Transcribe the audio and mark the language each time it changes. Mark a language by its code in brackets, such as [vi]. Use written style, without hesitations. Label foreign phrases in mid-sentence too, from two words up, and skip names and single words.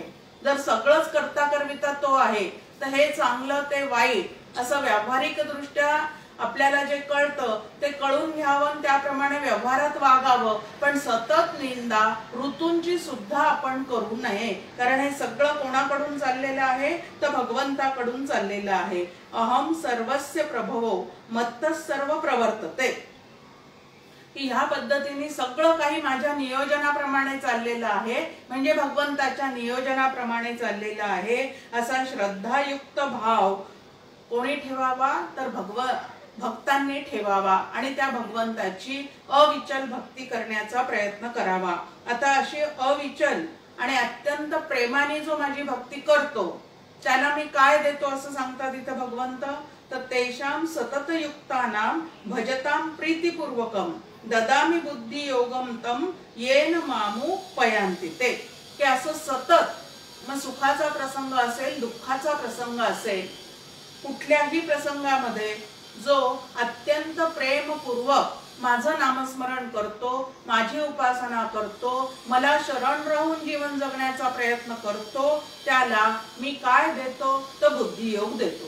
[mr] जर सगळंच करता करविता तो आहे तर हे चांगलं ते वाईट असं व्यावहारिक दृष्ट्या आपल्याला जे कळतं ते कळून घ्यावं, त्याप्रमाणे व्यवहारात वागावं. पण सतत निंदा ऋतूंची सुद्धा आपण करू नये, कारण हे सगळं कोणाकडून चाललेलं आहे तर भगवंताकडून चाललेलं आहे. [sa] अहम सर्वस्य प्रभवो मत्तः सर्व प्रवर्तते, [mr] की ह्या पद्धतीने सगळं काही माझ्या नियोजनाप्रमाणे चाललेलं आहे, म्हणजे भगवंताच्या नियोजनाप्रमाणे चाललेलं आहे असा श्रद्धायुक्त भाव कोणी ठेवावा तर भक्तांनी ठेवावा आणि त्या भगवंताची अविचल भक्ती करण्याचा प्रयत्न करावा. आता अशी अविचल आणि अत्यंत प्रेमाने जो माझी भक्ती करतो त्याला मी काय देतो असं सांगतात इथं भगवंत, तर [sa] तेषां सततयुक्तानां भजतां प्रीतिपूर्वकम ददामी बुद्धी योगम तम येन मामू पयांती ते, [mr] की असं सतत मग सुखाचा प्रसंग असेल दुःखाचा प्रसंग असेल कुठल्याही प्रसंगामध्ये जो अत्यंत प्रेमपूर्वक माझं नामस्मरण करतो, माझी उपासना करतो, मला शरण राहून जीवन जगण्याचा प्रयत्न करतो त्याला मी काय देतो तर बुद्धियोग देतो.